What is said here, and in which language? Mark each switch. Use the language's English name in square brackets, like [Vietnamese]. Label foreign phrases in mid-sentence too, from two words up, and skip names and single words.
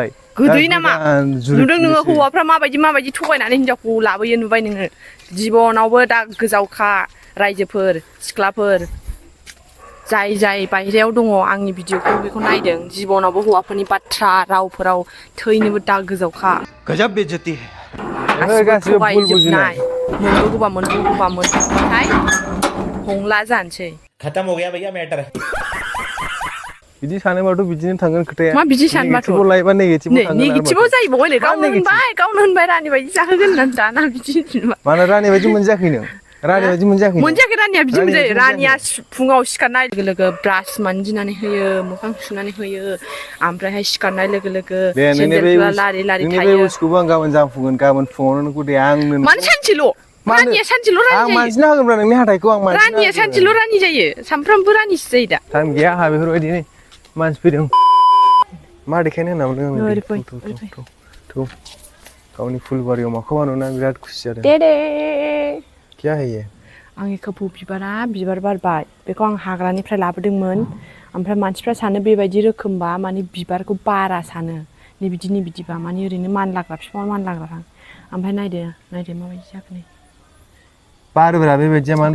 [Bodo] गोदोय नामा नुदों नोङो हौवाफ्रा माबायदि थगायनानै हिनजावखौ लाबोयो नुबाय नोङो जिबनावबो दा गोजावखा रायजोफोर सिख्लाफोर जाय बायहेरायाव दङ आंनि भिडिअखौ बेखौ नायदों जिबनावबो हौवाफोरनि बाथ्रा रावफोराव थैनोबो दा गोजावखा [Hindi] गजब बेइज्जती है [Bodo] गासिबो गासिबो भुल बुजिनाय थगायजोबनाय मोनबोगौबाथाय हंला जानोसै [Hindi] खत्म हो गया भैया मैटर [Bodo] बिदि सानोबाथ' बिदिनो थांगोन खोथाया मा बिदि सानबाथ' नेगेटिभआव लायोबा नेगेटिभआव थांगोन नेगेटिभआव जाहैबावबाय नै गावनो होनबाय रानि बायदि जाहोगोन होननानै दाना बिदि मानो रानि बायदि मोनजायाखै नों रानि बायदि मोनजायाखै रानिया बिदि मोनजायो रानिया फुङाव सिखारनाय लोगो ब्रास मानजिनानै होयो मोखां सुनानै होयो ओमफ्रायहाय सिखारनाय लोगो दे सेन्देलफोरा लारि नोंनि बे थायो बुस्थुखौबो आं गाबोन जाफुंगोन गाबोन फुङावनो नोंखौ दे आंनो मानो सानसेल' रानिया सानसेल' रानि आं जायो मानजिना होगोनब्रा नोंनि हाथाइखौ आं मानजिना रानिया सानसेल' रानि जायो सानफ्रामबो रानिसो जायो दा टाइम गैया आंहा बेफोरबायदि मानसि फैदों मा देखायनो होनना बुंदों थौ गावनि फुलबारियाव माखौबा नुना बिराद खुसि जादों [Hindi] क्या है ये [Bodo] आंनि खोफौ बिबार बारबाय बेखौ आं हाग्रानिफ्राय लाबोदोंमोन ओमफ्राय मानसिफ्रा सानो बेबायदि रोखोमबा माने बिबारखौ बारा सानो नै बिदिबा माने ओरैनो मानलाग्रा बिफाङा मानलाग्रा ओमफ्राय नायदो माबायदि जाखो नै बारोब्रा बेबायदिया मानो